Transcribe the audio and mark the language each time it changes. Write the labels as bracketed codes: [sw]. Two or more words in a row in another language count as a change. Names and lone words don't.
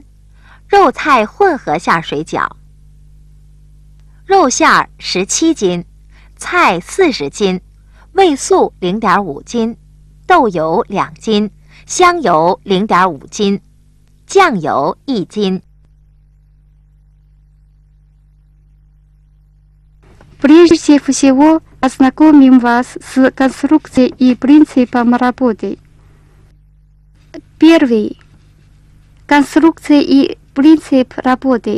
[zh] 肉菜混合馅水饺，肉馅17斤，菜40斤，味素0.5斤，豆油2斤，香油0.5斤， 酱油1斤。 [ru] Прежде всего, ознакомим вас с конструкцией и принципом работы. Первый. Конструкция и принцип работы.